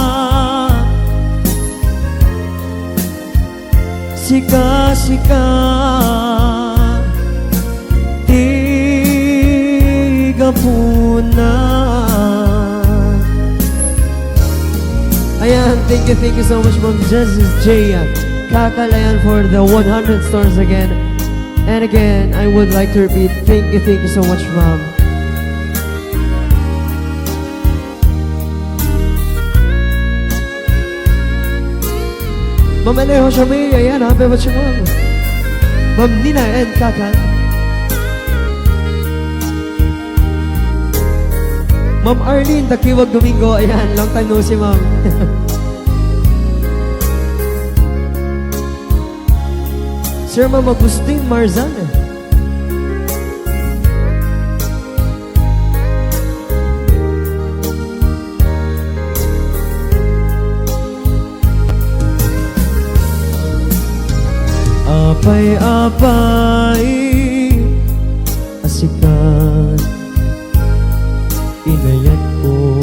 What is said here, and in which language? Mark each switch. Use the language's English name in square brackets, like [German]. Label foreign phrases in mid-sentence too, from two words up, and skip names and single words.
[Iloko] Sika-sika puna. Ayan, [English] thank you so much Ma'am Justice J Kakalayan for the 100 stars again. And again, I would like to repeat, thank you so much Ma'am. Ma'am Alejo Shamay, ayan, happy birthday Ma'am. Ma'am Nina and Kakan. Ma'am Arlene Takiwag Domingo, ayan, long time no see Ma'am. Sir Ma'am Agustin Marzan. [Iloko] Apay-apay asikan inayat ko.